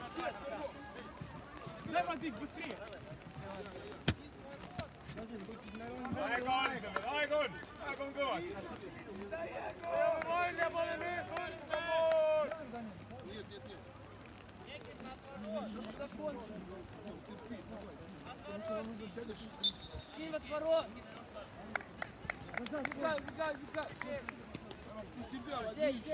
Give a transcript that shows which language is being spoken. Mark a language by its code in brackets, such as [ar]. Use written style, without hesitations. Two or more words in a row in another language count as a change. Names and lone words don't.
[ru] Дай воды, быстрее! [et] Aega on seal, aega on kõvasti. Välja pole mees, hoidke pool! [ru] Нет, нет, нет. Потому что вам нужно взять большое количество. Сильно от ворот! Убегай, убегай, убегай! На себя Здесь, возьми.